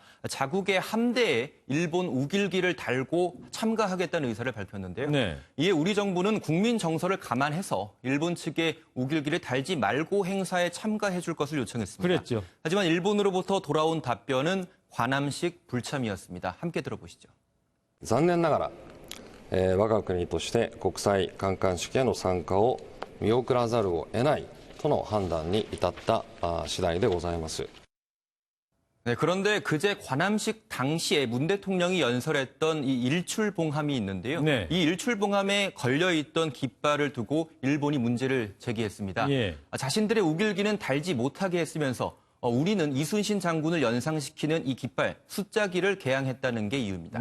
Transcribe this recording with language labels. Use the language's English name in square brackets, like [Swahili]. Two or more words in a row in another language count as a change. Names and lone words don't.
[Korean] 자국의 함대에 일본 우길기를 달고 참가하겠다는 의사를 밝혔는데요. 네. 이에 우리 정부는 국민 정서를 감안해서 일본 측에 우길기를 달지 말고 행사에 참가해 줄 것을 요청했습니다. 그랬죠. 하지만 일본으로부터 돌아온 답변은 관함식 불참이었습니다. 함께 들어보시죠. [Japanese] 残念ながら、我が国として国際観艦式への参加を見送らざるを得ないとの判断に至った次第でございます。 [Korean] 네, 그런데 그제 관함식 당시에 문 대통령이 연설했던 이 일출봉함이 있는데요. 네. 이 일출봉함에 걸려있던 깃발을 두고 일본이 문제를 제기했습니다. 예. 자신들의 우길기는 달지 못하게 했으면서 우리는 이순신 장군을 연상시키는 이 깃발, 숫자기를 개항했다는 게 이유입니다.